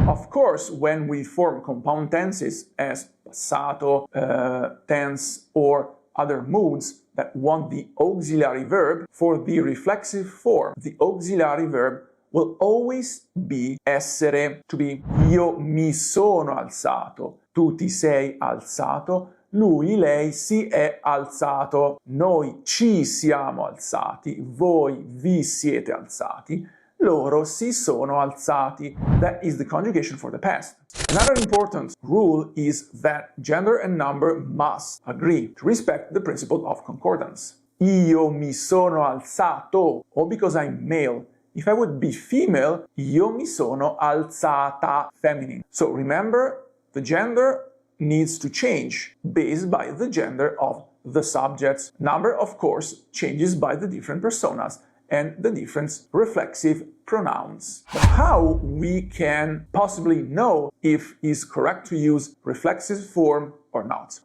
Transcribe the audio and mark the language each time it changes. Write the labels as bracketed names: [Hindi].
[English] Of course, when we form compound tenses as passato, tense, or other moods that want the auxiliary verb, for the reflexive form, the auxiliary verb will always be essere, to be [Italian] io mi sono alzato, tu ti sei alzato, lui, lei si è alzato, noi ci siamo alzati, voi vi siete alzati, loro si sono alzati. [English] That is the conjugation for the past. Another important rule is that gender and number must agree to respect the principle of concordance. [Italian] Io mi sono alzato, [English] or because I'm male. If I would be female, [Italian] io mi sono alzata, [English] feminine. So remember, the gender needs to change based by the gender of the subjects. Number, of course, changes by the different personas and the different reflexive pronouns. But how we can possibly know if it's correct to use reflexive form or not?